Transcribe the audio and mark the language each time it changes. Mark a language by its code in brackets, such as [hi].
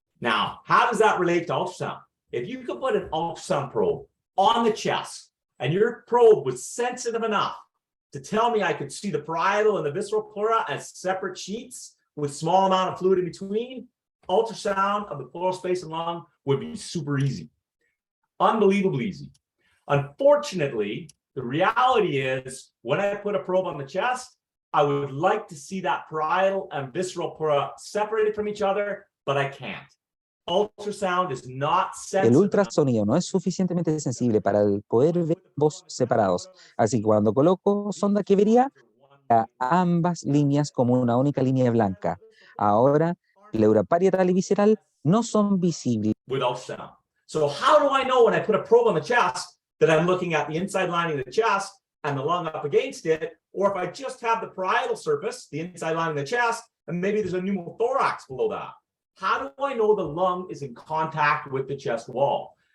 [en] Now, how does that relate to ultrasound? If you could put an ultrasound probe on the chest and your probe was sensitive enough to tell me I could see the parietal and the visceral pleura as separate sheets with small amount of fluid in between, ultrasound of the pleural space and lung would be super easy. Unbelievably easy. Unfortunately, the reality is when I put a probe on the chest, I would like to see that parietal and visceral pleura separated from each other, but I can't. Ultrasound is not sensitive. [es] El ultrasonido no es suficientemente sensible para poder ver ambos separados, así que cuando coloco sonda que vería a ambas líneas como una única línea blanca. Ahora, pleura parietal y visceral no son visibles. [en] With ultrasound. So how do I know when I put a probe on the chest that I'm looking at the inside lining of the chest and the lung up against it, or if I just have the parietal surface, the inside lining of the chest, and maybe there's a pneumothorax below that? How do I know the lung is in contact with the chest wall?